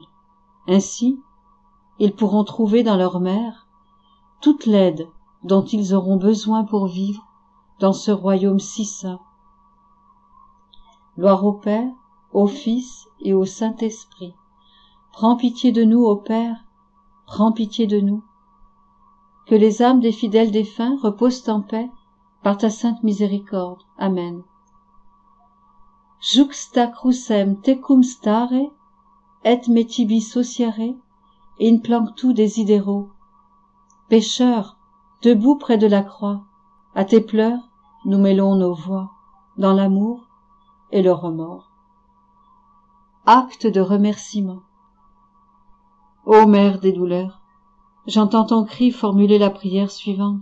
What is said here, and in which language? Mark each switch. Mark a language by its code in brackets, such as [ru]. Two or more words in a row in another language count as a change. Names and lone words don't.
[fr] Ainsi, ils pourront trouver dans leur mère toute l'aide dont ils auront besoin pour vivre dans ce royaume si saint. Gloire au Père, au Fils et au Saint-Esprit. Prends pitié de nous, ô Père, prends pitié de nous. Que les âmes des fidèles défunts reposent en paix par ta sainte miséricorde. Amen. [la] Juxta crucem tecum stare, et me tibi sociare, in planctu desidero. [fr] Pécheurs, debout près de la croix, à tes pleurs, nous mêlons nos voix, dans l'amour et le remords. Acte de remerciement. Ô Mère des douleurs, j'entends ton cri formuler la prière suivante.